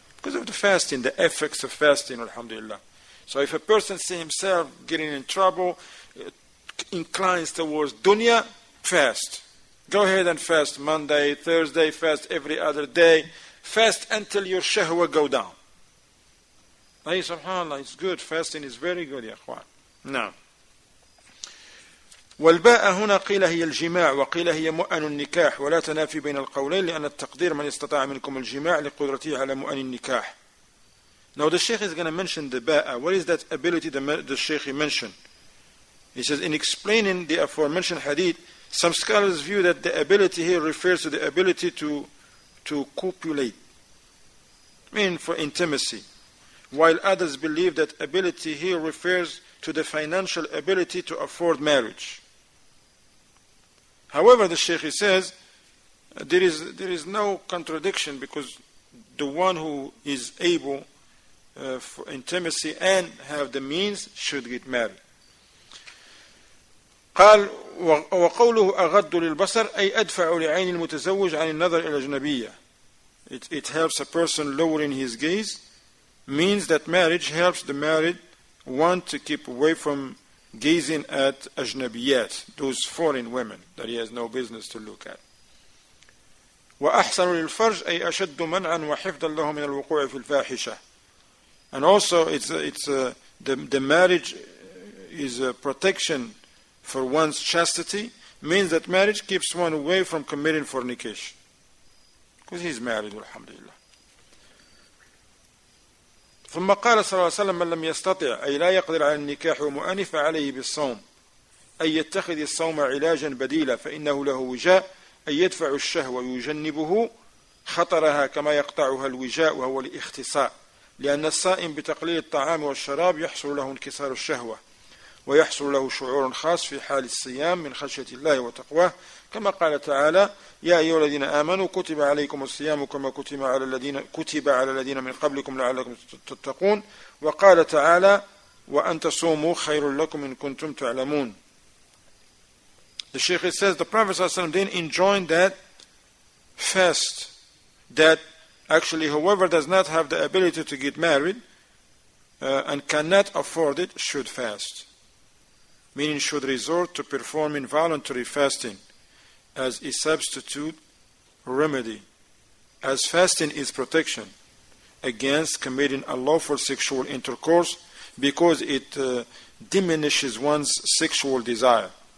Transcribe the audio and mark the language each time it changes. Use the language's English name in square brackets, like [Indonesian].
[English] Because of the fasting, the effects of fasting, alhamdulillah. So if a person sees himself getting in trouble, inclines towards dunya, fast. Go ahead and fast Monday, Thursday, fast every other day. Fast until your shahwa go down. Hey, subhanallah, it's good. Fasting is very good, ya akhwan. Now. [Arabic] والباء هنا قيل هي الجماع وقيل هي مؤن النكاح ولا تنافي بين القولين لأن التقدير من استطاع منكم الجماع لقدرته على مؤن النكاح. [English] Now the Shaykh is going to mention the ba'a. What is that ability the Shaykh mentioned? He says, in explaining the aforementioned hadith, some scholars view that the ability here refers to the ability to copulate, meaning for intimacy, while others believe that ability here refers to the financial ability to afford marriage. However, the Shaykh says there is no contradiction, because the one who is able for intimacy and have the means should get married. [Arabic] قال وقوله أغض للبصر أي أدفع لعين المتزوج عن النظر إلى الأجنبية. [English] It helps a person lowering his gaze, means that marriage helps the married one to keep away from gazing at ajnabiyat, those foreign women that he has no business to look at. [Arabic] وأحسن للفرج أي أشد منعا وحفظا له من الوقوع في الفاحشة. [English] And also the marriage is a protection for one's chastity, means that marriage keeps one away from committing fornication, because he's married, alhamdulillah. [Arabic] ثم قال صلى الله عليه وسلم من لم يستطع أي لا يقدر على النكاح ومؤنه فعليه بالصوم أي يتخذ الصوم علاجا بديلا فإنه له وجاء أي يدفع الشهوة ويجنبه خطرها كما يقطعها الوجاء وهو الاختصاء لأن الصائم بتقليل الطعام والشراب يحصل له انكسار الشهوة ويحصل له شعور خاص في حال الصيام من خشية الله وتقواه كما قال تعالى يا أيها الذين آمنوا كتب عليكم الصيام كما كتب على الذين من قبلكم لعلكم تتقون وقال تعالى وأن تصوموا خير لكم إن كنتم تعلمون. [English] The Shaykh says the Prophet ﷺ then enjoined that fast that actually whoever does not have the ability to get married and cannot afford it should fast, meaning should resort to performing voluntary fasting as a substitute remedy, as fasting is protection against committing unlawful sexual intercourse because it diminishes one's sexual desire.